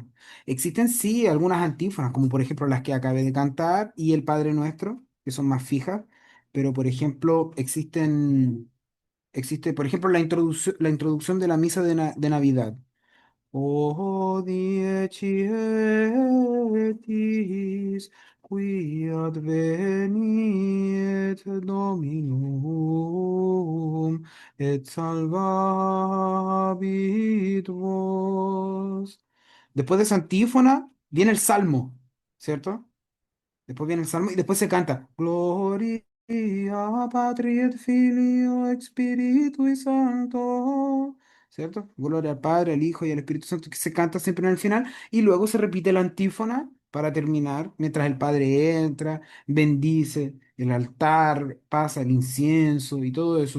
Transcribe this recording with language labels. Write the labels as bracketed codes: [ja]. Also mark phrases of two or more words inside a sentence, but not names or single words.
[es] Existen sí algunas antífonas, como por ejemplo las que acabé de cantar y el Padre Nuestro, que son más fijas, pero por ejemplo existe por ejemplo la introducción de la misa de Navidad. [la] O dieci qui adveniet Dominum, et salvabit vos. [es] Después de esa antífona viene el salmo, ¿cierto? Después viene el salmo y después se canta [la] Gloria Patri et Filio et Spiritui Santo, [es] ¿cierto? Gloria al Padre, al Hijo y al Espíritu Santo, que se canta siempre en el final y luego se repite la antífona para terminar, mientras el Padre entra, bendice el altar, pasa el incienso y todo eso.